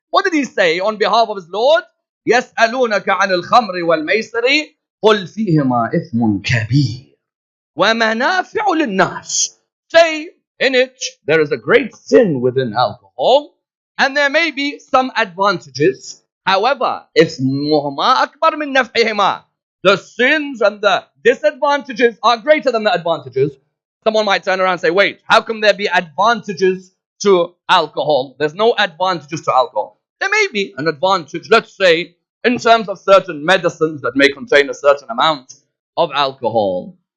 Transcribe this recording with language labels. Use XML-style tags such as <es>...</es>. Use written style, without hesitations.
<en>What did he say on behalf of his Lord?</en> <ar>يَسْأَلُونَكَ عَنِ الْخَمْرِ وَالْمَيْسِرِ قُلْ فِيهِمَا إِثْمٌ كَبِيرٌ وَمَنَافِعُ لِلنَّاسِ.</ar> <en>Say, in it, there is a great sin within alcohol, and there may be some advantages. However,</en> <ar>إِثْمُهُمَا أَكْبَرْ مِنْ نَفْعِهِمَا.</ar> <en>The sins and the disadvantages are greater than the advantages. Someone might turn around and say, wait, how can there be advantages to alcohol? There's no advantages to alcohol. There may be an advantage, let's say, in terms of certain medicines that may contain a certain amount of alcohol.</en>